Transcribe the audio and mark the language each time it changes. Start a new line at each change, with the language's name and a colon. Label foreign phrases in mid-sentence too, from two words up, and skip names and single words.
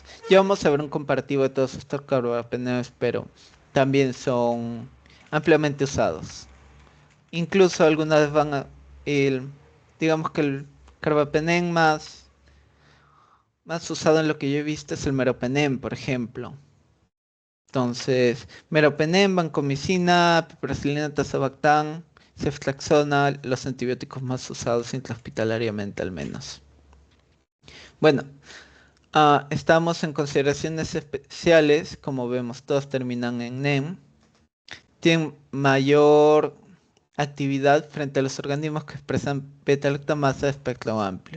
Spanish: Ya vamos a ver un comparativo de todos estos carbapenems, pero también son ampliamente usados. Incluso algunas van a, digamos que el carbapenem más usado en lo que yo he visto es el meropenem, por ejemplo. Entonces, meropenem, vancomicina, piperacilina, tazobactam, ceftriaxona, los antibióticos más usados intrahospitalariamente al menos. Bueno, estamos en consideraciones especiales, como vemos todos terminan en NEM. Tienen mayor actividad frente a los organismos que expresan beta-lactamasa de espectro amplio.